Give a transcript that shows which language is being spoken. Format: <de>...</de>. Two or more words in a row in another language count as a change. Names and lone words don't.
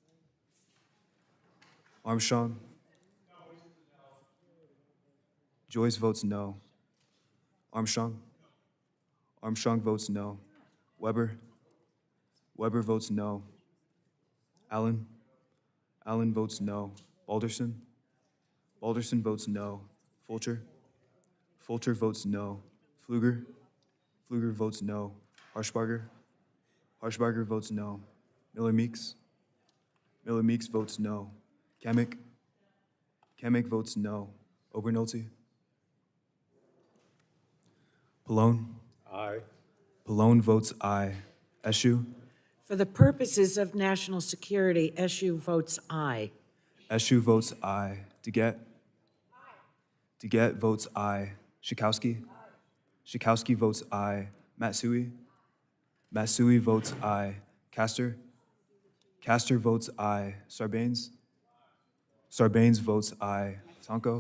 <en>Armstrong? Joyce votes no. Armstrong? Armstrong votes no. Weber? Weber votes no. Allen? Allen votes no. Balderson? Balderson votes no. Fulcher? Fulcher votes no. Pfluger? Pfluger votes no. Harshbarger? Harshbarger votes no. Miller Meeks? Miller Meeks votes no. Kamek? Kamick votes no. Obernolte? Pallone? Aye. Pallone votes aye. Eshu? For the purposes of national security, SU votes aye. Eshu votes aye. DeGette? DeGette votes aye. Schakowsky? Schakowsky votes aye. Matsui? Matsui votes aye. Castor? Castor votes aye. Sarbanes? Sarbanes votes aye. Tonko?</en>